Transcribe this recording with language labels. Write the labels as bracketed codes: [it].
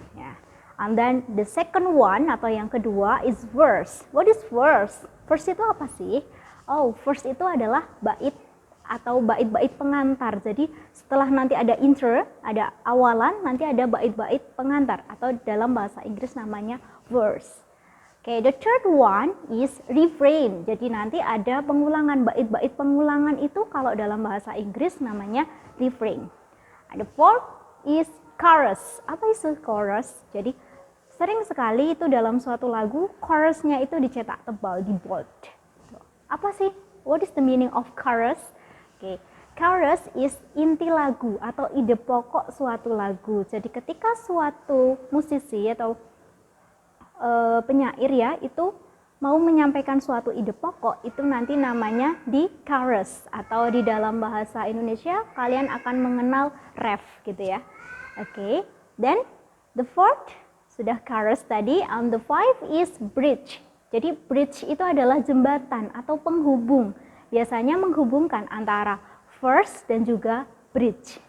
[en] Ya. And then the second one [id] atau yang kedua [en] is verse. What is verse? Verse [id] itu apa sih? Oh, verse itu adalah bait atau bait-bait pengantar. Jadi setelah nanti ada intro, ada awalan, nanti ada bait-bait pengantar atau dalam bahasa Inggris namanya verse. [en] Okay, the third one is refrain. [id] Jadi nanti ada pengulangan, bait-bait pengulangan itu kalau dalam bahasa Inggris namanya refrain. [en] And the fourth is chorus. [id] Apa itu chorus? Jadi sering sekali itu dalam suatu lagu chorusnya itu dicetak tebal, di bold. Apa sih? [en] What is the meaning of chorus? Okay. Chorus is [id] inti lagu atau ide pokok suatu lagu. Jadi ketika suatu musisi atau penyair ya itu mau menyampaikan suatu ide pokok, itu nanti namanya di chorus atau di dalam bahasa Indonesia kalian akan mengenal ref gitu ya. [en] Okay. Then the fourth [id] sudah chorus tadi, [en] and the five is bridge. [id] Jadi bridge itu adalah jembatan atau penghubung. Biasanya menghubungkan antara verse dan juga bridge.